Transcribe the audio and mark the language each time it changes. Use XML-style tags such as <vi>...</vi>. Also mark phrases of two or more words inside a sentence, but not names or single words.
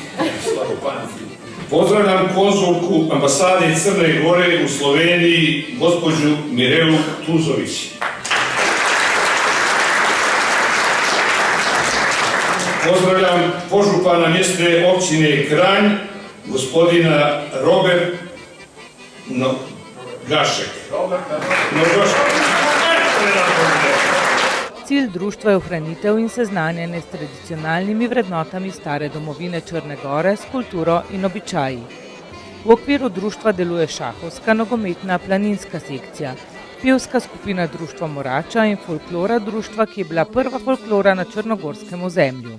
<sr>Pozdravljam konzulku ambasade Crne Gore u Sloveniji, gospođu Mirelu Tuzović. Pozdravljam požupana mjesne općine Kranj, gospodina Robert Gašek.</sr> <sl>Cilj društva je ohranitev in seznanjanje s tradicionalnimi vrednotami stare domovine Črne Gore, s kulturo in običaji. V okviru društva deluje šahovska, nogometna, planinska sekcija, pevska skupina društva Morača in folklora društva, ki je bila prva folklora na črnogorskem ozemlju.</sl>